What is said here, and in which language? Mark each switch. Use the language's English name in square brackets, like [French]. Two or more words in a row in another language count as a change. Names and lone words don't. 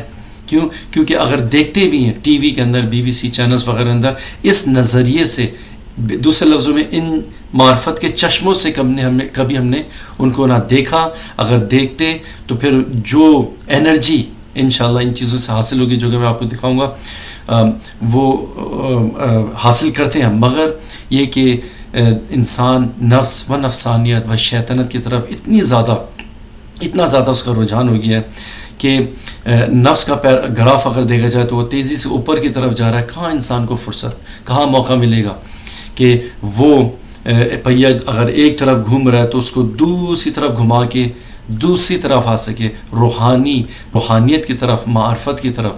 [Urdu] کیونکہ اگر دیکھتے بھی ہیں ٹی وی کے اندر، BBC چینلز وغیرہ اندر، اس نظریے سے، دوسرے لفظوں میں ان معرفت کے چشموں سے کبھی ہم نے ان کو نہ دیکھا۔ اگر دیکھتے تو پھر جو انرجی انشاءاللہ ان چیزوں سے حاصل ہوگی، جو کہ میں آپ کو دکھاؤں گا، وہ حاصل کرتے ہیں، مگر یہ کہ انسان نفس و نفسانیت و شیطنت کی طرف اتنا زیادہ اس کا رجحان ہو گیا ہے کہ نفس کا گراف اگر دیکھا جائے تو وہ تیزی سے اوپر کی طرف جا رہا ہے۔ کہاں انسان کو فرصت، کہاں موقع ملے گا کہ وہ پہیہ اگر ایک طرف گھوم رہا ہے تو اس کو دوسری طرف گھما کے دوسری طرف آ سکے، روحانیت کی طرف، معرفت کی طرف۔